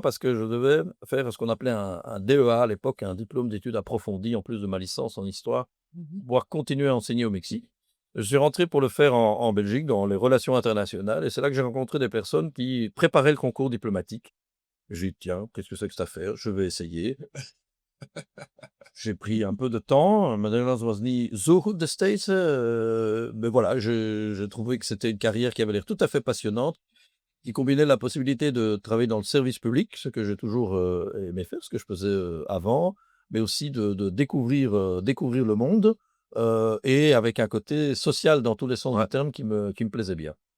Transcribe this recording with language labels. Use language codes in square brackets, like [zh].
[fr] Parce que je devais faire ce qu'on appelait un DEA à l'époque, un diplôme d'études approfondies, en plus de ma licence en histoire, pour pouvoir continuer à enseigner au Mexique. Je suis rentré pour le faire en Belgique, dans les relations internationales, et c'est là que j'ai rencontré des personnes qui préparaient le concours diplomatique. J'ai dit, tiens, qu'est-ce que c'est que cette affaire? Je vais essayer. J'ai pris un peu de temps. [nl] Mijn Nederlands was niet zo goed destijds. [fr] Mais voilà, j'ai trouvé que c'était une carrière qui avait l'air tout à fait passionnante, qui combinait la possibilité de travailler dans le service public, ce que j'ai toujours aimé faire, ce que je faisais avant, mais aussi de découvrir le monde, et avec un côté social dans tous les sens du terme qui me plaisait bien.